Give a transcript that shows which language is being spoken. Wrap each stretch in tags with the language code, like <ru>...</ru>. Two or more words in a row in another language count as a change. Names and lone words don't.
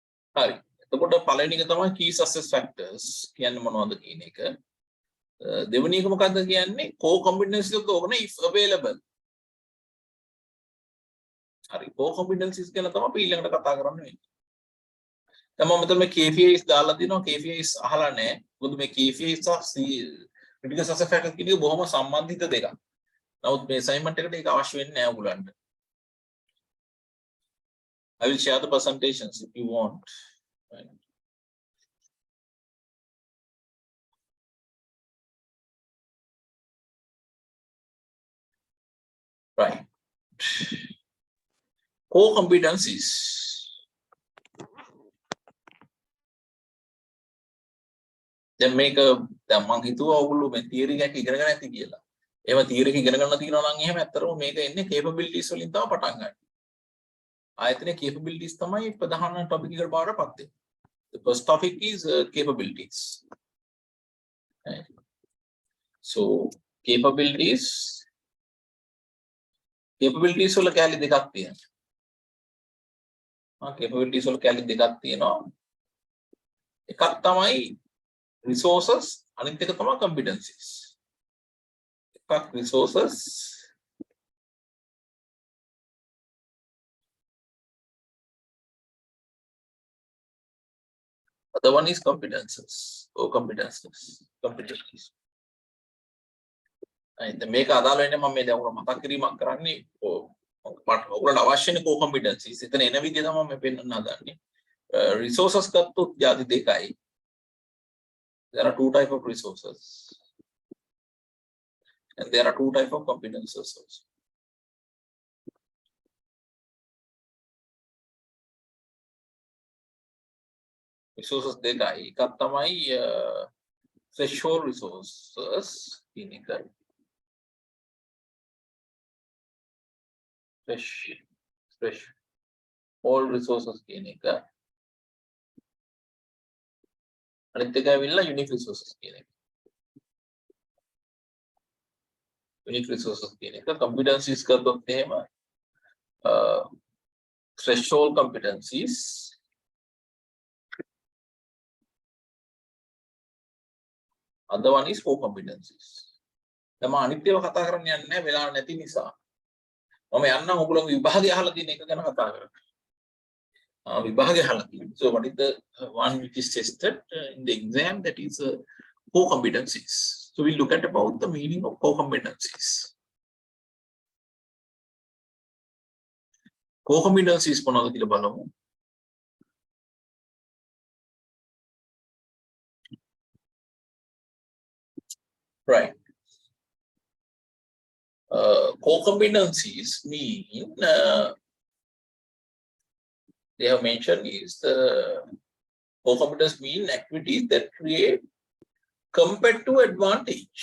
<si>හරි. එතකොට පළවෙනි එක තමයි</si> <en>key success factors</en> <si>කියන්නේ මොනවද කියන එක. දෙවෙනි එක මොකක්ද කියන්නේ</si> <en>core competencies of the organization if available.</en> <si>හරි.</si> <en>core competencies</en> <si>ගැන තමයි අපි ඊළඟට කතා කරන්න වෙන්නේ. දැන් මම මෙතන මේ KPIs දාලා දිනවා KPIs අහලා නැහැ. මොකද මේ KPIs සහ</si> <en>critical success factors</en> <si>කියන එක බොහොම සම්බන්ධිත දෙකක්. නමුත් මේ assignment එකට ඒක අවශ්‍ය වෙන්නේ නැහැ ඔයගලන්ට.</si> <en>I will share the presentations if you want. Right. Right. Core competencies.</en> <si>දැන් මේක දැන් මම හිතුවා ඔයගොල්ලෝ මේ තියරි එකක් ඉගෙන ගන්න ඇති කියලා. ඒව තියරි එක ඉගෙන ගන්න තියෙනවා නම් එහෙම ඇත්තටම මේක එන්නේ capabilities වලින් තමයි පටන් ගන්න. ආයතනයේ capabilities තමයි ප්‍රධාන topic එකට බාරපත් වෙන්නේ.</si> <en>The first topic is capabilities. Right. So capabilities</en> <si>වල කැලි දෙකක් තියෙනවා. capabilities වල කැලි දෙකක් තියෙනවා. එකක් තමයි resources අනිත් එක තමයි competencies.</si> <en>එකක් resources other one is competences or competencies.</en> <si>And මේක අදාළ වෙන්නේ මම මේ දැන් උගල මතක් කිරීමක් කරන්නේ ඔයගොල්ලන්ට අවශ්‍යනේ</si> <en>core competencies.</en> <si>එතන එන විදිය තමයි මම පෙන්නන්න හදන්නේ. Resources ගත්තොත් ಜಾති දෙකයි.</si> <en>There are two type of resources and there are two type of competences also.</en> <si>Resources දෙකයි. එකක් තමයි</si> <en>threshold resources</en> <si>කියන එක.</si> <en>Threshold resources</en> <si>කියන එක. අනිත් එක ඇවිල්ලා</si> <en>unique resources</en> <si>කියන එක.</si> <en>Unique resources</en> <si>කියන එක</si> <en>competencies</en> <si>කරද්දී එහෙම</si> <en>threshold competencies other one is core competencies.</en> <si>දැන් මම අනිත් ඒවා කතා කරන්න යන්නේ නැහැ වෙලාව නැති නිසා. මම යන්නම් ඔයගොල්ලෝ විභාගය අහලා තියෙන එක ගැන කතා කරන්න. විභාගය අහලා තියෙනවා.</si> <en>So what is the one which is tested in the exam, that is core competencies. So we look at about the meaning of core competencies. Core competencies</en> <si>මොනවද කියලා බලමු.</si> <en>Right. Core competencies mean they have mentioned is the core competence mean activities that create competitive advantage.</en>